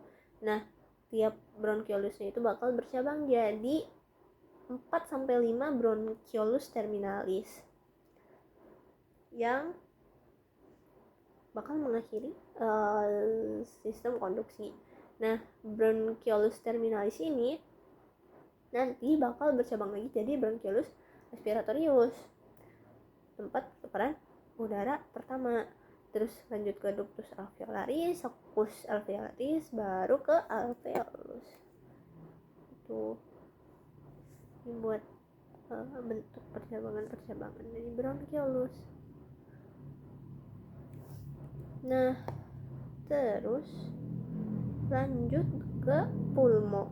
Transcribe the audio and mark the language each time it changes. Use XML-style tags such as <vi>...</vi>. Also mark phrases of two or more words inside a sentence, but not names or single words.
<id>Nah, tiap bronchiolusnya itu bakal bercabang jadi 4-5</id> <la>bronchiolus terminalis</la> <id>yang bakal mengakhiri sistem konduksi. Nah,</id> <la>bronchiolus terminalis</la> <id>ini nanti bakal bercabang lagi jadi</id> <la>bronchiolus respiratorius,</la> <id>tempat peran udara pertama. Terus lanjut ke</id> <la>ductus alveolaris, secus alveolaris,</la> <id>baru ke alveolus. Itu dibuat bentuk percabangan dari bronchiolus. Nah, terus lanjut ke pulmo.</id>